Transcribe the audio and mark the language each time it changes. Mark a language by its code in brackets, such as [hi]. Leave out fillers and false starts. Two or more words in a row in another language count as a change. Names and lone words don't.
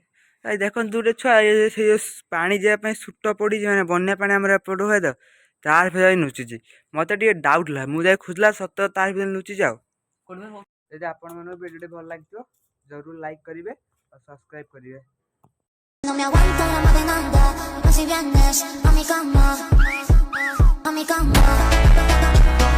[or] ଏଇ ଦେଖନ୍ତୁ ଗୋଟେ ଛୁଆ ସେ ଯେଉଁ ପାଣି ଯିବା ପାଇଁ ସୁଟ ପଡ଼ିଛି ମାନେ ବନ୍ୟା ପାଣି ଆମର ଏପଟ ହୁଏ ତ ତାର ଭିତରେ ଲୁଚିଛି ମୋତେ ଟିକେ ଡାଉଟ୍ ହେଲା ମୁଁ ଯାଇ ଖୋଜିଲା ସତ ତାର ଭିତରେ ଲୁଚିଛି ଆଉ ଯଦି ଆପଣମାନଙ୍କୁ ଭିଡ଼ିଓଟି ଭଲ ଲାଗିଥିବ ଜରୁର ଲାଇକ୍ କରିବେ ଆଉ ସବସ୍କ୍ରାଇବ୍ କରିବେ [es] No me aguanto la más de nada, no si vienes a mi cama, a mi cama.